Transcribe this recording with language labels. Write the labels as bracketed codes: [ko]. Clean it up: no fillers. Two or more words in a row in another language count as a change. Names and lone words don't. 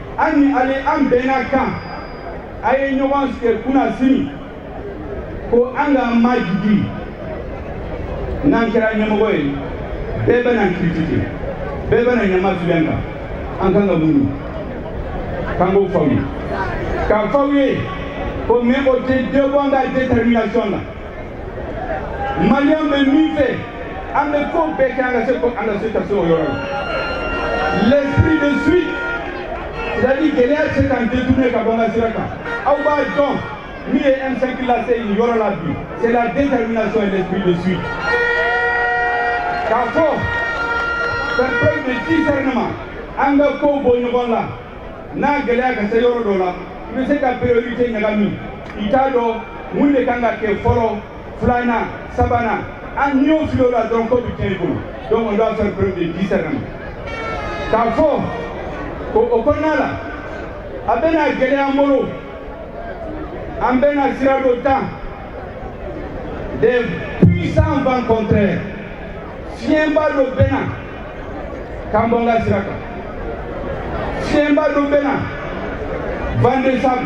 [bm] hali ni ale an bɛnna kan aye ɲɔgɔn sigi kunna sini ko an ka majigi n'an kɛra ɲɛmɔgɔ ye bɛɛ bɛ na critiquer bɛɛ bɛ na ɲama filɛ kan an kan ka mun k'an k'o f'aw ye k'a f'aw ye ko mais o tɛ débɔ an ka détermination na maliyɛn bɛ min fɛ an bɛ ko bɛɛ kɛ an ka se ka se o yɔrɔ la [fr] l'esprit de suite c'est-à-dire [bm] gɛlɛya tɛ se k'an détourner ka bɔ an ka sira kan aw b'a dɔn min ye M5 lase nin yɔrɔ la bi [fr] c'est la détermination et l'esprit de suite [bm] k'a fɔ [fr] faire preuve de discernement [bm] an ka kow bɔ ɲɔgɔn la n'a gɛlɛya ka se yɔrɔ dɔ la i bɛ se ka priorité ɲagami i t'a dɔn mun de kan ka kɛ fɔlɔ filanan sabanan an n'i y'o fili o la dɔrɔn ko bɛ tiɲɛ i bolo [fr] donc on doit faire preuve de discernement [bm] k'a fɔ ko o kɔnɔna la a bɛna gɛlɛya an bolo an bɛna sira dɔ ta [fr] des puissants vents contraires [bm] fiɲɛba dɔ bɛna k'an bɔ an ka sira kan fiɲɛba dɔ bɛna [fr] vent de sable